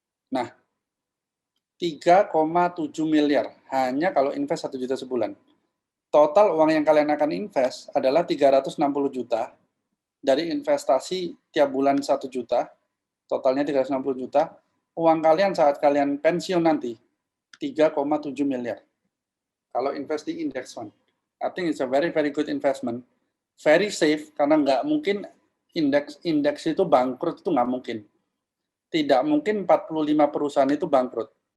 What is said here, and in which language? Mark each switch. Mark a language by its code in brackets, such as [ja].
[id] Nah, 3,7 miliar, hanya kalau invest 1 juta sebulan. Total uang yang kalian akan invest adalah 360 juta, dari investasi tiap bulan 1 juta, totalnya 360 juta, uang kalian saat kalian pensiun nanti, 3,7 miliar. Kalau invest di index fund. [en] I think it's a very, very good investment. Very safe, [id] karena nggak mungkin indeks itu bangkrut, itu nggak mungkin. Tidak mungkin 45 perusahaan itu bangkrut.